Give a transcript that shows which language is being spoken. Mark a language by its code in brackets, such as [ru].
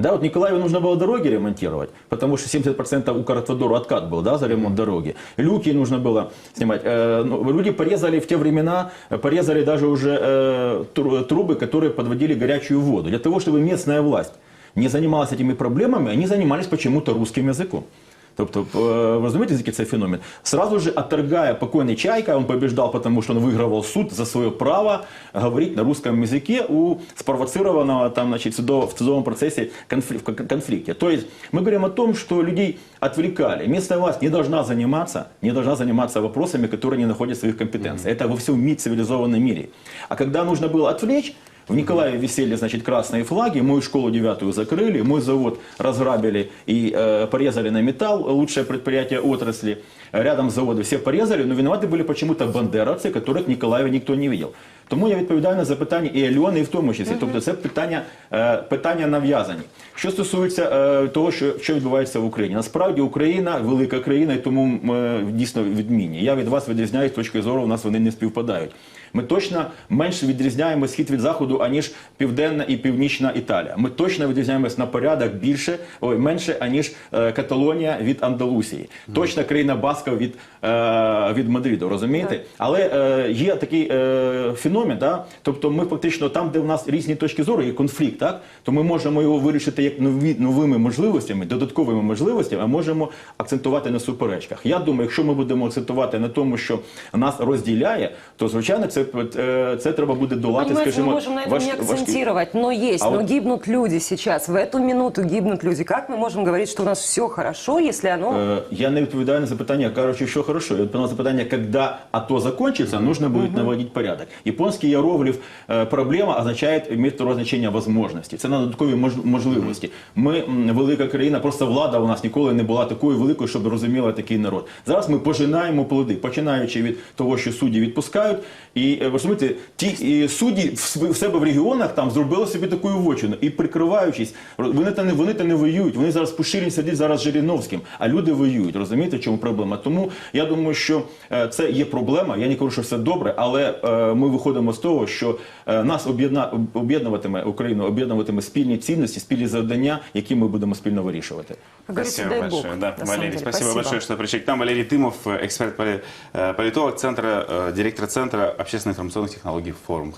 [ru] Да, вот Николаеву нужно было дороги ремонтировать, потому что 70% Укравтодору откат был, да, за ремонт дороги. Люки нужно было снимать. Люди порезали в те времена, порезали даже уже трубы, которые подводили горячую воду. Для того, чтобы местная власть не занималась этими проблемами, они занимались почему-то русским языком. [uk] Тобто, ви розумієте, який це феномен? [ru] Сразу же отторгая покойный Чайка, он побеждал, потому что он выигрывал суд за свое право говорить на русском языке у спровоцированного там, значит, в судовом процессе конфликте. То есть мы говорим о том, что людей отвлекали. Местная власть не должна заниматься вопросами, которые не находят своих компетенций. Это во всем цивилизованном мире. А когда нужно было отвлечь, в Николаеве висели, значит, красные флаги, мою школу 9-ю закрыли, мой завод разграбили и порезали на металл, лучшее предприятие отрасли. Рядом с заводом все порезали, но виноваты были почему-то бандеровцы, которых в Николаеве никто не видел. [uk] Тому я відповідаю на запитання і Альони, і в тому числі. Тобто це питання нав'язані. Що стосується того, що відбувається в Україні. Насправді Україна велика країна, і тому ми дійсно відмінні. Я від вас відрізняюсь з точки зору, у нас вони не співпадають. Ми точно менше відрізняємо схід від заходу, аніж Південна і Північна Італія. Ми точно відрізняємось на порядок менше, аніж Каталонія від Андалусії. Точно країна Басків від Мадриду, розумієте? Але є такий феномен, да? Тобто ми фактично там, де в нас різні точки зору, є конфлікт, так? То ми можемо його вирішити як новими можливостями, додатковими можливостями, а можемо акцентувати на суперечках. Я думаю, якщо ми будемо акцентувати на тому, що нас розділяє, то, звичайно, це треба буде долати, скажімо, [ru] мы можем на этом не акцентировать, но гибнут люди сейчас, в эту минуту гибнут люди. Как мы можем говорить, что у нас все хорошо, если оно... [uk] Я не відповідаю на запитання, кажучи, що хорошо. Я відповідаю на запитання, [ru] когда АТО закончится, нужно будет наводить порядок. [uk] Японський іерогліф «проблема» означає місто значення «возможності». Це на додаткові можливості. Ми велика країна, просто влада у нас ніколи не була такою великою, щоб розуміла такий народ. Зараз ми пожинаємо плоди, починаючи від того, що судді відпускають. І, ви розумієте, ті судді в себе в регіонах там зробили собі таку вочину. І прикриваючись, вони не воюють. Вони зараз Пушилін сидить зараз з Жириновським, а люди воюють. Розумієте, в чому проблема? Тому я думаю, що це є проблема. Я не кажу, що все добре, але ми виходимо з того, що нас об'єднуватиме Україну, об'єднуватиме спільні цінності, спільні завдання, які ми будемо спільно вирішувати. [ru] Спасибо большое. Да, Валерий, спасибо большое, что пришли к нам. Валерий Тымов, эксперт-политолог, директор Центра общественных информационных технологий «Форум».